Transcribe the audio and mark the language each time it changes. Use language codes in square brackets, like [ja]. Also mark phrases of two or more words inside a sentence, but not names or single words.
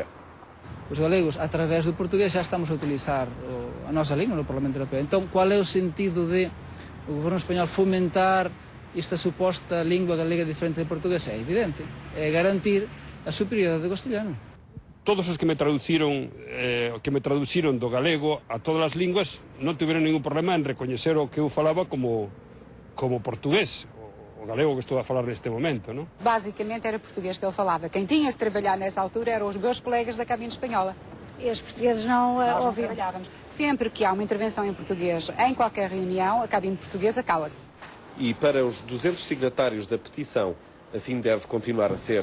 [pt] Os galegos, através do português, já estamos a utilizar a nossa língua no Parlamento Europeu. Então, qual é o sentido de o governo espanhol fomentar esta suposta língua galega diferente do português? É evidente, é garantir a superioridade do castelhano. [gl] Todos os que me traduciron do galego a todas as línguas non tiveron ningún problema en recoñecer o que eu falaba como portugués. [pt] O galego que estou a falar neste momento, não? Basicamente era português que ele falava. Quem tinha que trabalhar nessa altura eram os meus colegas da cabine espanhola. E os portugueses não ouviam? Trabalhávamos. Sempre que há uma intervenção em português, em qualquer reunião, a cabine portuguesa cala-se. E para os 200 signatários da petição, assim deve continuar a ser.